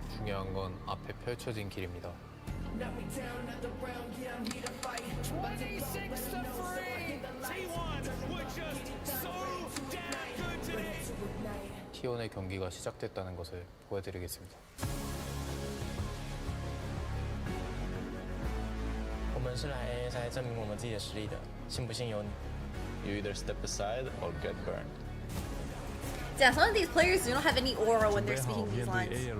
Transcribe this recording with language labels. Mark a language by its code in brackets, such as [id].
[ko] 중요한 건 앞에 펼쳐진 길입니다. [en] 26 to 3. T1 were just so damn good today. [ko] T1의 경기가 시작됐다는 것을 보여드리겠습니다. [zh] 我们是来 ASI 证明我们自己的实力的，信不信由你。 [en] You either step aside or get burned. Yeah, some of these players do not have any aura when they're speaking these lines.